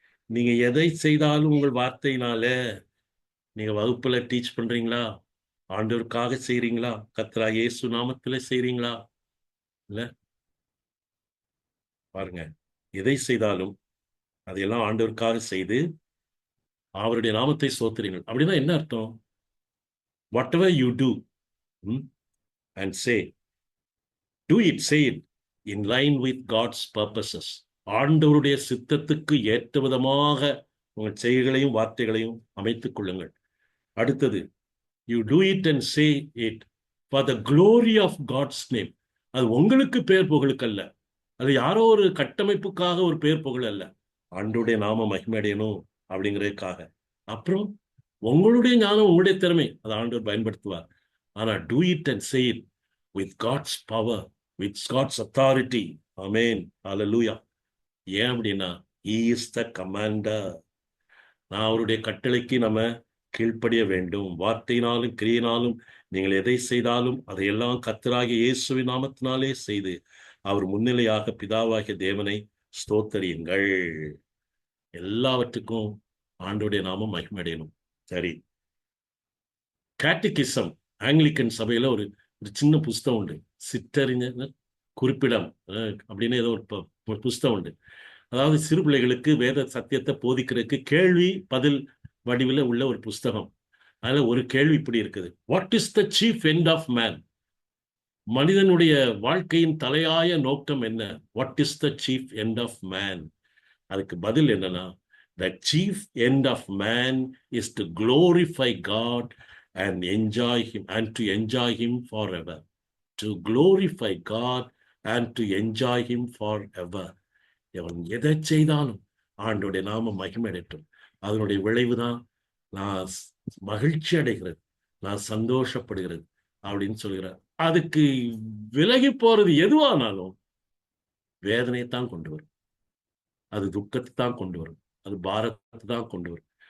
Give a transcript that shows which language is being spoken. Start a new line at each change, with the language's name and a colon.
Tamil: நீங்க எதை செய்தாலும் உங்கள் வார்த்தையினால, நீங்க வகுப்புல டீச் பண்றீங்களா? ஆண்டவருக்காக செய்றீங்களா? கர்த்தராகிய இயேசு நாமத்திலே செய்றீங்களா? இல்ல பாருங்க. எதை செய்தாலும் அதையெல்லாம் ஆண்டவருக்காக செய்து அவருடைய நாமத்தை ஸ்தோத்திரிங்கள். அப்படின்னா என்ன அர்த்தம்?
English: Whatever you do and say it in line with God's purposes.
Tamil: ஆண்டவருடைய சித்தத்துக்கு ஏற்ற விதமாக உங்கள் செய்கைகளையும் வார்த்தைகளையும் அமைத்துக் கொள்ளுங்கள். அடுத்தது,
English: you do it and say it for the glory of God's name.
Tamil: அது உங்களுக்கு பேர் புகழுக்கல்ல, அது யாரோ ஒரு கட்டமைப்புக்காக ஒரு பேர் புகழ் அல்ல, ஆண்டவருடைய நாம மகிமையடையணும் அப்படிங்கிறதுக்காக. அப்புறம் உங்களுடைய ஞானம், உங்களுடைய திறமை அதை ஆண்டவர் பயன்படுத்துவார். ஆனா
English: do it and say it with God's power, with God's authority. Amen. Hallelujah.
Tamil: ஏன் அப்படின்னா
English: he is the commander.
Tamil: நான் அவருடைய கட்டளைக்கு நம்ம கீழ்ப்படிய வேண்டும். வார்த்தையினாலும் கிரியினாலும் நீங்கள் எதை செய்தாலும் அதையெல்லாம் கர்த்தராகிய இயேசுவின் நாமத்தினாலே செய்து அவர் முன்னிலையாக பிதாவாகிய தேவனை ஸ்தோத்தரியுங்கள். எல்லாவற்றுக்கும் ஆண்டவருடைய நாமம் மகிமையடையணும். சரி, கேட்டகிசம் ஆங்கிலிக்கன் சபையில ஒரு ஒரு சின்ன புஸ்தகம் உண்டு. சிற்றறிஞர் குறிப்பிடம் அப்படின்னு ஏதோ ஒரு புஸ்தகம் உண்டு. அதாவது சிறு பிள்ளைகளுக்கு வேத சத்தியத்தை போதிக்கிறதுக்கு கேள்வி பதில் வடிவில் உள்ள ஒரு புஸ்தகம். அதுல ஒரு கேள்வி இப்படி இருக்குது:
English: What is the chief end of man?
Tamil: மனிதனுடைய வாழ்க்கையின் தலையாய நோக்கம் என்ன?
English: What is the chief end of man?
Tamil: அதுக்கு பதில் என்னன்னா,
English: the chief end of man is to glorify God and enjoy him, and to enjoy him forever. To glorify God and to enjoy him forever.
Tamil: எவன் எதை செய்தாலும் ஆண்டோடைய நாம மகிமையடையட்டும். அதனுடைய விளைவுதான் நான் மகிழ்ச்சி அடைகிறது, நான் சந்தோஷப்படுகிறது அப்படின்னு சொல்கிறார். அதுக்கு விலகி போறது எதுவானாலும் வேதனையை தான் கொண்டு வரும், அது துக்கத்தை தான் கொண்டு வரும், அது பாரத்தை தான் கொண்டு வரும்.